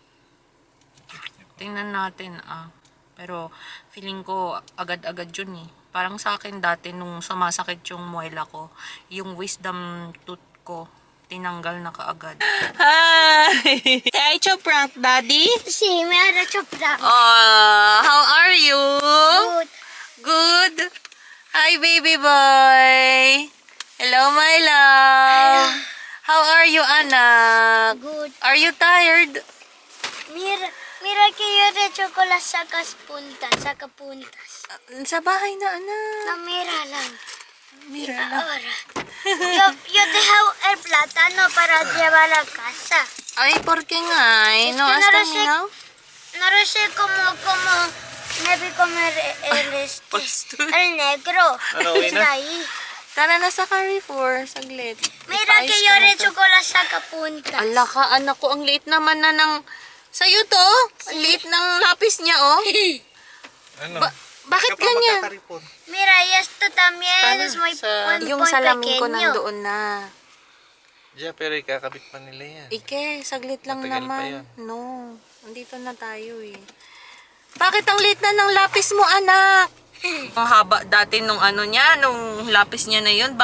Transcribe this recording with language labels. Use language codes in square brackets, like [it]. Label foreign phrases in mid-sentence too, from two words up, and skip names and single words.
[tl] Tingnan natin, Pero, feeling ko, agad-agad yun eh. Parang sa akin dati, nung sumasakit yung muela ko, yung [en] wisdom tooth [tl] ko, tinanggal na kaagad. [en] Hi! Hi, Choprank, Daddy? [es] Sí, me ha hecho prank. [en] How are you? Good. Good? Hi, baby boy. Hello, my love. How are you, anak? Good. Are you tired? [es] Mira que yo he hecho con las sacapuntas. [tl] Sa bahay na, anak. No, mira lang. Mira lang. [es] Ahora. Yo dejo el plátano para llevar a casa. Ay, ¿por qué nga? Es No, que hasta lo sé. [en] now? [es] No lo sé cómo me vi comer Pastor. el negro. [tl] Ano, uwi [es] Está [tl] na? [es] ahí. [tl] Tara na sa Carrefour, saglit. [es] Mira que yo he hecho con las sacapuntas. [tl] Ala ka, anak ko, ang liit naman na ng... Sa'yo to? Ang liit ng lapis niya, oh. Ano? Bakit ganyan? [es] Mira, y esto también es muy, [tl] Yung [es] muy [tl] salamin ko [es] pequeño. [tl] nandoon na. Diya, pero ikakabit pa nila yan. Ike, saglit lang Matagal pa naman. yan. No, andito na tayo eh. Bakit ang liit na ng lapis mo, anak? Ang haba dati nung ano niya, nung lapis niya na yun.